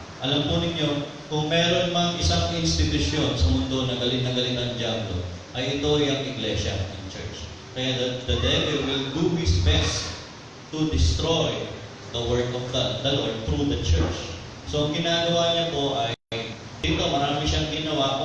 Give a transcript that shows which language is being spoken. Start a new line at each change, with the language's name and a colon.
Filipino: Alam po ninyo, kung meron mang isang institusyon sa mundo na galit ang diablo, ay ito yung iglesia, ang church.
English: Kaya the devil will do his best to destroy the work of the Lord through the church.
Filipino: So, ang ginagawa niya po ay, dito marami siyang ginawa.